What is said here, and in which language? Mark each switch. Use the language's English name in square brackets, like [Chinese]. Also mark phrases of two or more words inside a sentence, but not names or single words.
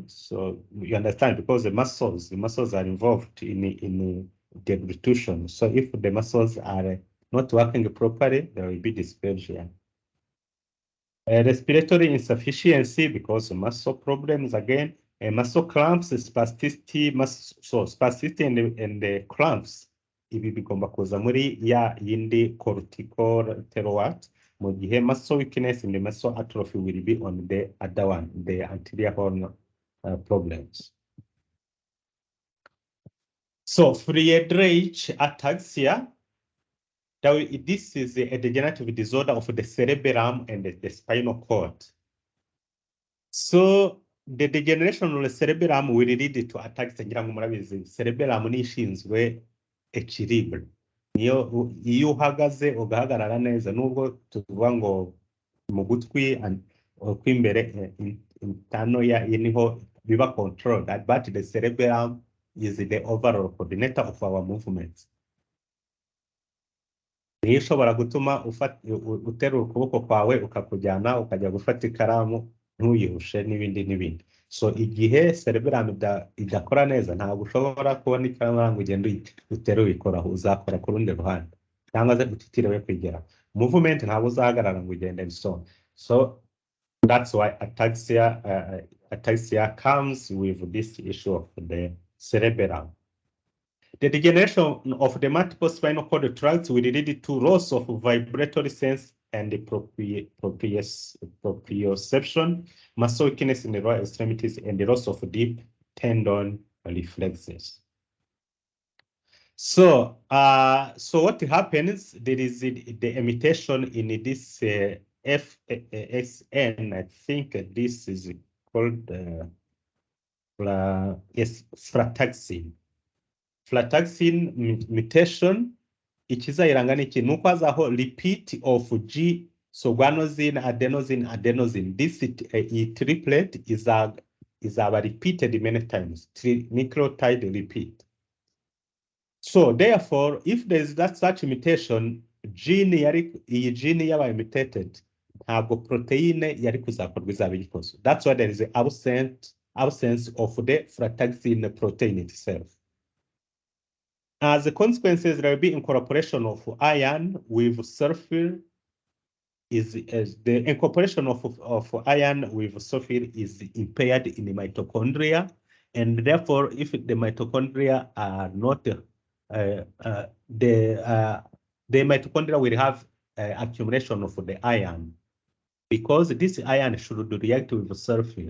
[English] So you understand, because the muscles are involved in deglutition. So if the muscles are not working properly, there will be dysphagia. Respiratory insufficiency because of muscle problems again, muscle cramps, spasticity, spasticity and the cramps. [Kinyarwanda] Ibi bigomba kuza muri ya yindi cortical terwat, mu gihe [English] muscle weakness and the muscle atrophy will be on the other one, the anterior horn problems. So Friedreich ataxia, this is a degenerative disorder of the cerebellum and the spinal cord. So the degeneration of the cerebellum will lead to ataxia. [Kinyarwanda] Ngira ngo murabizi cerebellum ni ishinzwe equilibre. Iyo uhagaze ugahagarara neza, nubwo tuvuga ngo mu gutwi kw'imbere intano ya niho biba controlled, [English] but the cerebellum is the overall coordinator of our movements. [Kinyarwanda] Niyo ishobora gutuma uterura ukuboko kwawe ukakujyana ukajya gufata ikaramu ntuyihushe n'ibindi. So igihe cerebellum idakora neza, ntabwo ushobora kubona ikaramu ngo ugende utere uyikoraho, uzakora ku rundi ruhande. cyangwa se gutitira we kwigera movement ntabwo uzahagarara ngo ugende and so on. [English] So that's why ataxia comes with this issue of the cerebellum. The degeneration of the multiple spinal cord tracts will lead to loss of vibratory sense and the proprioception, muscle weakness in the lower extremities, and the loss of deep tendon reflexes. So, what happens? There is the mutation in this FXN. I think this is called frataxin. Frataxin mutation. [Kinyarwanda] Ikizayiranga niki nuko hazaho [English] repeat of G, so guanosine, adenosine. This triplet is repeated many times. Nucleotide repeat. So therefore, if there is such mutation, [Kinyarwanda] iyi gene yabaye mutated, ntabwo proteine yari kuzakorwa izaba ikoze. [English] That's why there is an absence of the frataxin protein itself. As a consequences, there will be incorporation of iron with sulfur. The incorporation of iron with sulfur is impaired in the mitochondria, and therefore, if the mitochondria are not the mitochondria will have accumulation of the iron, because this iron should react with sulfur.